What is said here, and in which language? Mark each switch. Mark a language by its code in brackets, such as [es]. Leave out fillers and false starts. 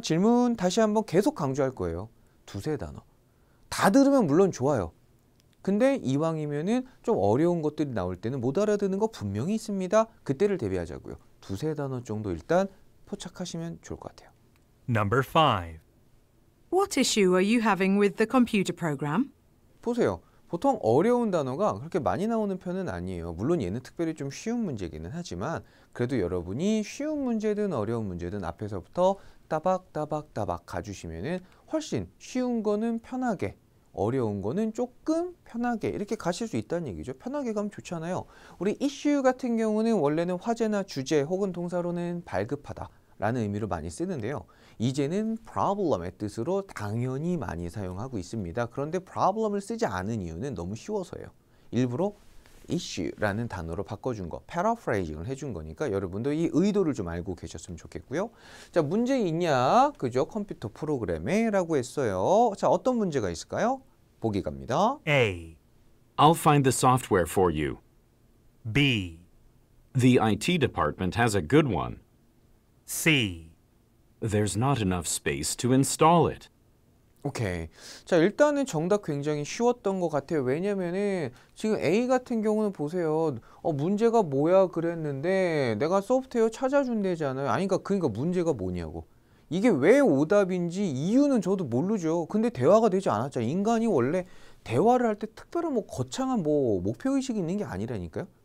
[ko] 질문 다시 한번 계속 강조할 거예요. 두세 단어. 다 들으면 물론 좋아요. 근데 이왕이면은 좀 어려운 것들이 나올 때는 못 알아듣는 거 분명히 있습니다. 그때를 대비하자고요. 두세 단어 정도 일단 포착하시면 좋을 것 같아요. [en] Number 5, What issue are you having with the computer program? [ko] 보세요. 보통 어려운 단어가 그렇게 많이 나오는 편은 아니에요. 물론 얘는 특별히 좀 쉬운 문제기는 하지만 그래도 여러분이 쉬운 문제든 어려운 문제든 앞에서부터 따박따박따박 가주시면은 훨씬 쉬운 거는 편하게 어려운 거는 조금 편하게 이렇게 가실 수 있다는 얘기죠. 편하게 가면 좋잖아요. 우리 이슈 같은 경우는 원래는 화제나 주제 혹은 동사로는 발급하다 라는 의미로 많이 쓰는데요. 이제는 problem의 뜻으로 당연히 많이 사용하고 있습니다. 그런데 problem을 쓰지 않은 이유는 너무 쉬워서예요. 일부러 issue라는 단어로 바꿔준 거, paraphrasing을 해준 거니까 여러분도 이 의도를 좀 알고 계셨으면 좋겠고요. 자, 문제 있냐? 그죠? 컴퓨터 프로그램에 라고 했어요. 자, 어떤 문제가 있을까요? 보기 갑니다. [en] A, I'll find the software for you. B, The IT department has a good one. C, There's not enough space to install it. [ko] 오케이. 자, 일단은 정답 굉장히 쉬웠던 것 같아요. 왜냐면은 지금 A 같은 경우는 보세요. 문제가 뭐야 그랬는데 내가 소프트웨어 찾아준대잖아요. 아니, 그러니까 문제가 뭐냐고. 이게 왜 오답인지 이유는 저도 모르죠. 근데 대화가 되지 않았잖아요. 인간이 원래 대화를 할 때 특별한 뭐 거창한 뭐 목표의식이 있는 게 아니라니까요.